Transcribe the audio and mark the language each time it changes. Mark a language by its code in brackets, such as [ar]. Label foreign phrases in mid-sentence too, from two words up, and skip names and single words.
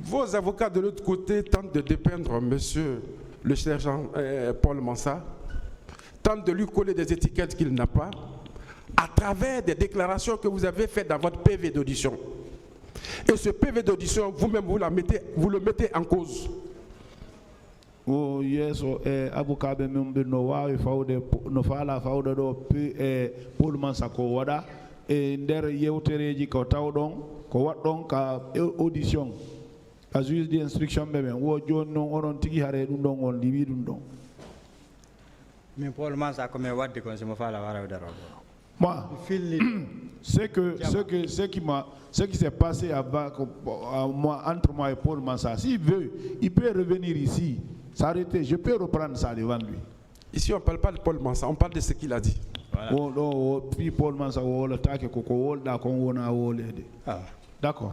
[fr] Vos avocats de l'autre côté tentent de dépeindre monsieur le sergent Paul Mansa, tentent de lui coller des étiquettes qu'il n'a pas, à travers des déclarations que vous avez faites dans votre PV d'audition. Et ce PV d'audition, vous-même, vous le mettez en cause. [ff] O yeso avocat be membe no wawi fawde no faala fawde do Paul Mansa ko wada e nder yewtereji ko tawdon ko waddon ka audition a [fr] juge d'instruction [ff] be ben wo joni non onon tigi hare dum don on liwi dum don min Paul Mansa ko me wadde kon mo faala wara daro [fr] moi ce qui s'est passé avec moi entre moi et Paul Mansa, s'il veut il peut revenir ici s'arrêter, je peux reprendre ça devant lui. Ici, on ne parle pas de Paul Mansa, on parle de ce qu'il a dit. D'accord.